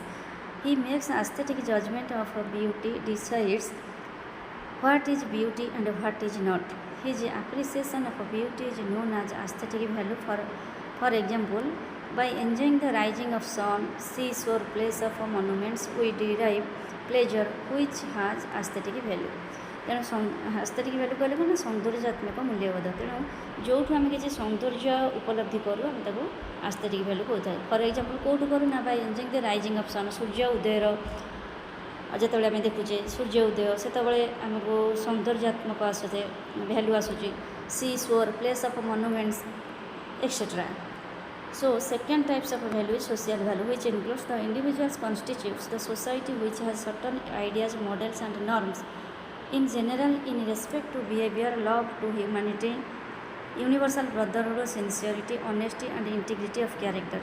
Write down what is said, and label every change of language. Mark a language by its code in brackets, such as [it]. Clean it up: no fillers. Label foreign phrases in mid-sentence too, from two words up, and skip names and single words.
[en] He makes aesthetic judgment of beauty, decides what is beauty and what is not. His appreciation of beauty is known as aesthetic value. For example, by enjoying the rising of sun, seashore, place of monuments, we derive pleasure which has aesthetic value. [or] ତେଣୁ [en] aesthetic value [or] କହିଲେ କ'ଣ ସୌନ୍ଦର୍ଯ୍ୟାତ୍ମକ ମୂଲ୍ୟବୋଧ। ତେଣୁ ଯେଉଁଠୁ ଆମେ କିଛି ସୌନ୍ଦର୍ଯ୍ୟ ଉପଲବ୍ଧି କରୁ ଆମେ ତାକୁ [en] aesthetic value [or] କହୁଥାଏ। [en] for example [or] କେଉଁଠୁ କରୁ ନା [en] by enjoying the rising of sun, [or] ସୂର୍ଯ୍ୟ ଉଦୟର ଯେତେବେଳେ ଆମେ ଦେଖୁଛେ ସୂର୍ଯ୍ୟ ଉଦୟ ସେତେବେଳେ ଆମକୁ ସୌନ୍ଦର୍ଯ୍ୟାତ୍ମକ ଆସୁଛେ ଭ୍ୟାଲୁ ଆସୁଛି। [en] sea shore, place of monuments, etcetera. So, second types of value is social value, which includes the individuals constitutes the society which has certain ideas, models, and norms. In general, in respect to behavior, love to humanity, universal brotherhood, sincerity, honesty, and integrity of character.